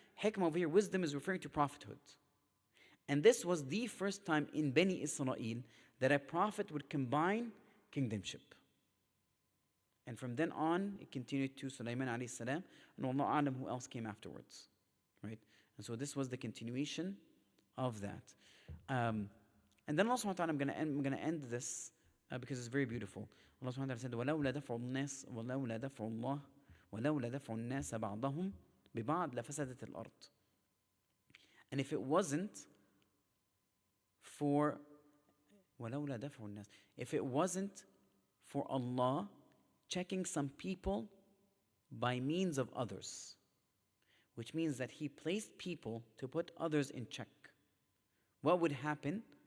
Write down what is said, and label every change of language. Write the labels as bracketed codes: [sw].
[en] Hikmah over here, wisdom, is referring to prophethood. And this was the first time in Bani Israel that a prophet would combine kingdomship. And from then on, it continued to Sulaiman alayhi salam, and Allah alam who else came afterwards, right? And so this was the continuation of that. And then Allah subhanahu wa ta'ala, I'm going to end this because it's very beautiful. Allah subhanahu wa ta'ala said, [ar] وَلَوْلَا دَفْعُ النَّاسِ وَلَوْلَا دَفْعُ اللَّهِ وَلَوْلَا دَفْعُ النَّاسَ بَعْضَهُمْ بِبَعْضٍ لَفَسَدَتِ الْأَرْضِ. [en] And if it wasn't for [ar] وَلَوْلَا دَفْعُ النَّاسِ, [en] if it wasn't for Allah checking some people by means of others, which means that He placed people to put others in check, what would happen?